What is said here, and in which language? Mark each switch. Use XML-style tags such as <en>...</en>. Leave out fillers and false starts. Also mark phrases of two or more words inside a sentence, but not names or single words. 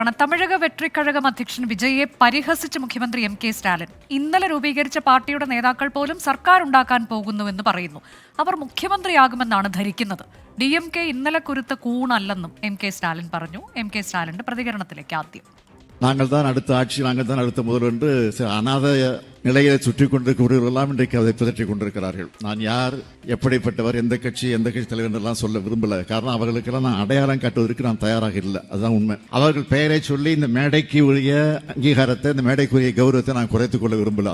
<ml>തമിഴക വെട്രിക്കഴകം അധ്യക്ഷൻ വിജയെ പരിഹസിച്ച് മുഖ്യമന്ത്രി എം കെ സ്റ്റാലിൻ. ഇന്നലെ രൂപീകരിച്ച പാർട്ടിയുടെ നേതാക്കൾ പോലും സർക്കാർ ഉണ്ടാക്കാൻ പോകുന്നുവെന്ന് പറയുന്നു. അവർ മുഖ്യമന്ത്രിയാകുമെന്നാണ് ധരിക്കുന്നത്. DMK ഇന്നലെ കുരുത്ത കൂണല്ലെന്നും എം കെ സ്റ്റാലിൻ പറഞ്ഞു. എം കെ സ്റ്റാലിന്റെ പ്രതികരണത്തിലേക്ക് ആദ്യം.</ml> <ta>நாங்கள் தான் அடுத்த ஆட்சி, நாங்கள் தான் அடுத்த முதல்வர் என்று அநாத நிலையை சுற்றி கொண்டிருக்கிறவர்களெல்லாம் இன்றைக்கு அதை பிதற்றிக் கொண்டிருக்கிறார்கள். நான் யார், எப்படிப்பட்டவர், எந்த கட்சி தலைவர் என்றெல்லாம் சொல்ல விரும்பல. காரணம் அவர்களுக்கெல்லாம் நான் அடையாளம் காட்டுவதற்கு நான் தயாராக இல்லை. அதுதான் உண்மை. அவர்கள் பெயரை சொல்லி இந்த மேடைக்கு உரிய அங்கீகாரத்தை, இந்த மேடைக்குரிய கௌரவத்தை நான் குறைத்துக் கொள்ள விரும்பல.</ta>